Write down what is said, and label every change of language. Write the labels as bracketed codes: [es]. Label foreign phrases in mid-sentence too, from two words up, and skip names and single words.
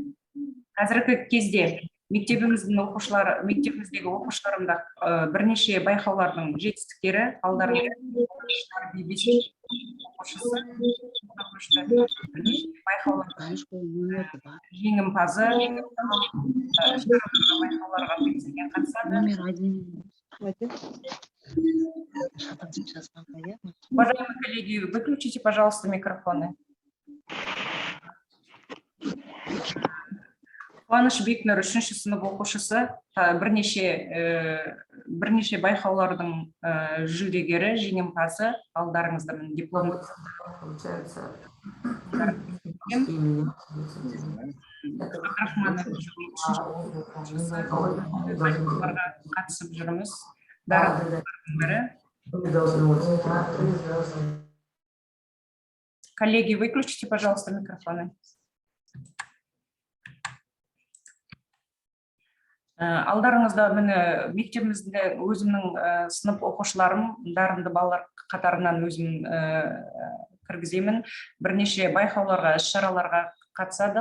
[kk] Қазіргі кезде мектебіміздегі оқушыларымда бірнеше байқаулардың жетістіктері, алдарында байқаулардың жеңімпазы, байқауларға белсенген қатысады. [ru] Уважаемые коллеги, выключите, пожалуйста, микрофоны. [kk] Қуаныш Бекнұр, 3-ші сынып оқушысы, бірнеше байқаулардың жүлдегері, жеңімпазы, алдарыңыздамен диплом. Қатысып жүрміз. [ru] Коллеги, выключите, пожалуйста, микрофоны. [kk] Алдарыңызда мені мектебімізде өзімнің сынып оқушыларым, дарынды балалар қатарынан өзім кіргіземін. Бірнеше байқауларға, іс-шараларға қатысады.